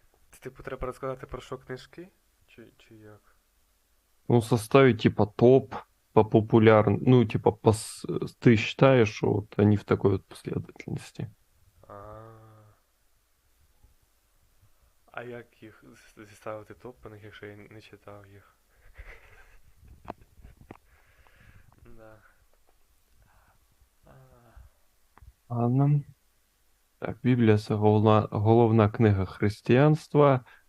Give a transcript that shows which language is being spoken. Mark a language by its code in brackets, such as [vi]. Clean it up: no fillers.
[uk] Це типу треба розказати про що книжки? Чи як? [ru] Ну, составить типа топ по популярным. Ну, типа, ты считаешь, что вот они в такой вот последовательности? [uk] А як їх зіставити топ по них, якщо я не читав їх? [ru] Да. Ладно. [uk] Так, Біблія це головна книга християнства.